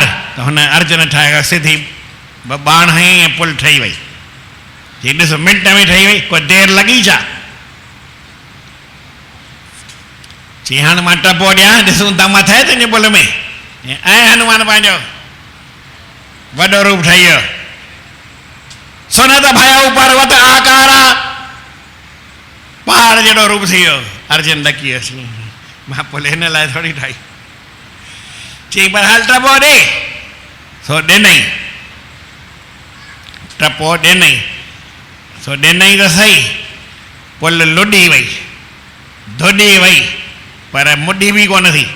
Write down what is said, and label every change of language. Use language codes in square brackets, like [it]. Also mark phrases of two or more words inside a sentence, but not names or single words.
[sd] त हुन अर्जुन ठाहे सिधी बाण हई ऐं पुल ठही वई। चई ॾिस मिंट में ठही वई, कोई देरि लॻी छा? चई हाणे मां टपो ॾियां, ॾिसूं दम अथई तुंहिंजे पुल में? ऐं हनुमान पंहिंजो वॾो रूप ठही वियो। [awa] सुनत भयउ पर्वत आकारा, [sd] पहाड़ जहिड़ो रूप थी वियो। अर्जुन ॾकी वियुसि, मां पुल हिन लाइ थोरी ठाही। चई पर हल टपो ॾे। सो ॾिनई, टपो ॾिनई। सो ॾिनई त सही, पुल लुॾी वई, धुॾी वई, पर मुॾी बि कोन थी।